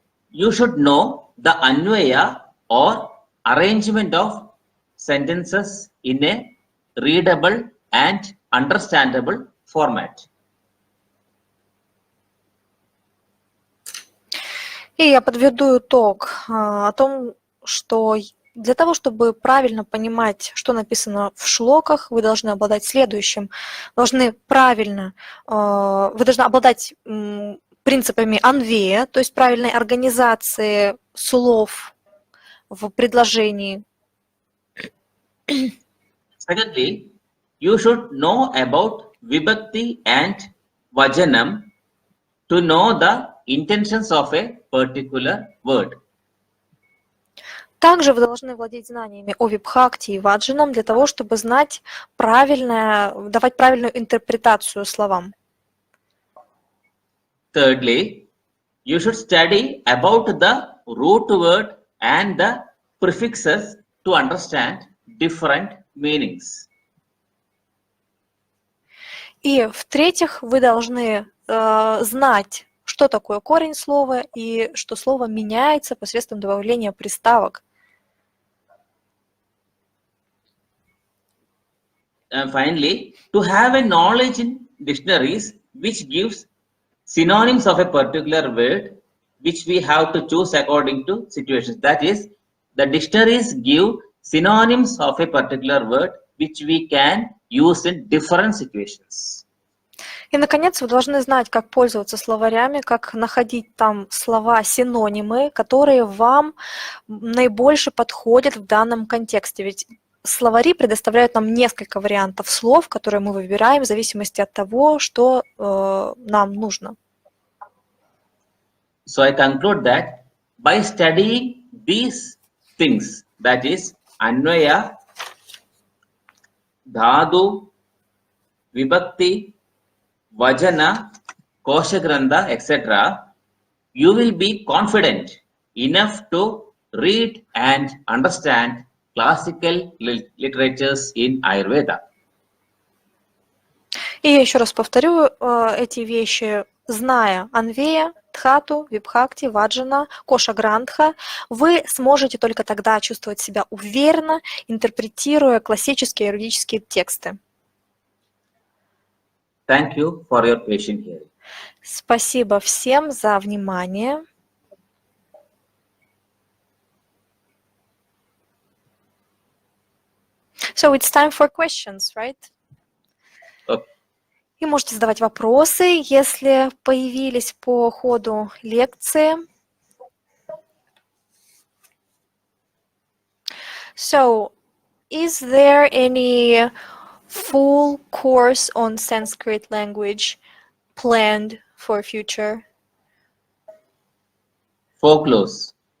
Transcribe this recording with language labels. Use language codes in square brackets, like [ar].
[en] You should know the anvaya or arrangement of sentences in a readable and understandable format. [ru] И я подведу итог о том, что для того, чтобы правильно понимать, что написано в шлоках, вы должны обладать следующим. Вы должны обладать принципами анвея, то есть правильной организации слов в предложении. [en] Secondly, you should know about vibhakti and vajanam to know the intentions of a particular word. [ru] Также вы должны владеть знаниями о вибхакти и ваджанам для того, чтобы знать давать правильную интерпретацию словам. [en] Thirdly, you should study about the root word and the prefixes to understand different meanings. [ru] И в-третьих, вы должны знать, что такое корень слова и что слово меняется посредством добавления приставок. [en] And finally, to have a knowledge in dictionaries which gives synonyms of a particular word which we have to choose according to situations. That is, the dictionaries give synonyms of a particular word which we can use in different situations. [ru] И, наконец, вы должны знать, как пользоваться словарями, как находить там слова-синонимы, которые вам наибольше подходят в данном контексте. Ведь словари предоставляют нам несколько вариантов слов, которые мы выбираем в зависимости от того, что нам нужно. [en] So I conclude that by studying these things, that is Anvaya, Dhadu, Vibhakti, Vajana, Koshagrantha, etc., you will be confident enough to read and understand classical literatures in Ayurveda. [ru] И я еще раз повторю эти вещи, зная Анвея, Дхату, Вибхакти, Ваджана, Коша-грантха, вы сможете только тогда чувствовать себя уверенно, интерпретируя классические юридические тексты. [en] Thank you for your patient hearing. [ru] Спасибо всем за внимание. [en] So it's time for questions, right? Okay. [ru] И можете задавать вопросы, если появились по ходу лекции. [en] So, is there any full course on Sanskrit language planned for future? Folklores.